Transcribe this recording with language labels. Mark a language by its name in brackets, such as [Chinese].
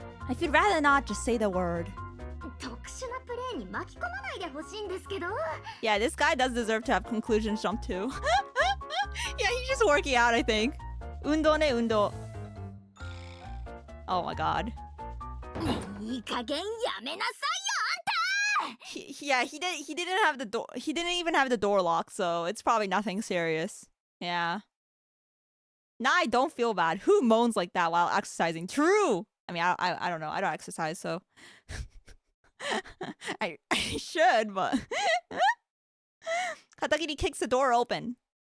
[English] If you'd rather not, just say the word. [Japanese] 特殊なプレイに巻き込まないでほしいんですけど。 [English] Yeah, this guy does deserve to have conclusions jump too. Yeah, he's just working out, I think. [Japanese] 運動ね、運動. [English] Oh my god. [Japanese] いい加減やめなさいよ、あんた! [English] He didn't have the door. He didn't even have the door locked, so it's probably nothing serious. Yeah. Now I don't feel bad. Who moans like that while exercising? True. I mean, I don't know. I don't exercise, so I should, but Katagiri kicks the door open.